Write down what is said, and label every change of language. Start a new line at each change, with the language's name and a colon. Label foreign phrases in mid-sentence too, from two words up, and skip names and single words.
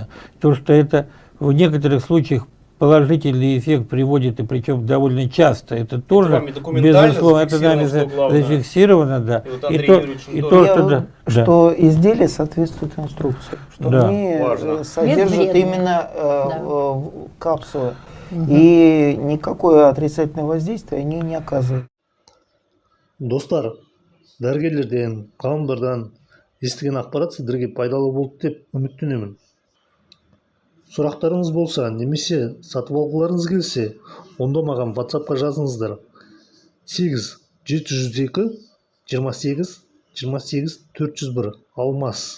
Russian: То, что это в некоторых случаях положительный эффект приводит, и причем довольно часто, это тоже, безусловно, это нами зафиксировано, да. И то, что изделие соответствует инструкции, что они содержат именно капсулы, и никакое отрицательное воздействие они не оказывают.
Kazakh: Достар, дәрігерлерден, ғалымдардан естіген ақпарат сіздерге пайдалы болды деп үміттенемін. Сұрақтарыңыз болса, немесе сатып алғыларыңыз келсе, онда маған WhatsApp-қа жазыңыздар. 8-702-28-28-401 Алмас.